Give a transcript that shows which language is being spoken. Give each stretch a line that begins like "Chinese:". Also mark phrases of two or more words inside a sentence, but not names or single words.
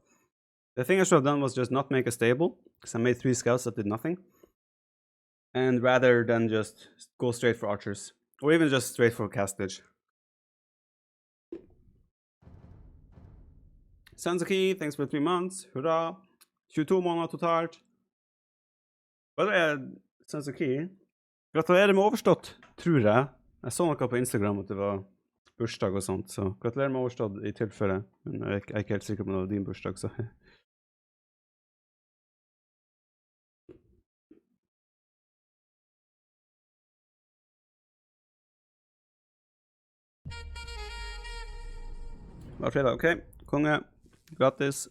English: The thing I should have done was just not make a stable, because I made 3 scouts that did nothing, and rather than just go straight for archers, or even just straight for castage. Sanzuki, thanks for 3 months.
Norwegian: Hurra! 22 måneder totalt. Sanzuki, gratulerer med overstått, tror jeg. Jeg så noe på Instagram at det var bursdag og sånt, så gratulerer med overstått i tilfelle. Men jeg er ikke helt sikker på om det var din bursdag, så. Hver fredag, ok. Konge, gratis.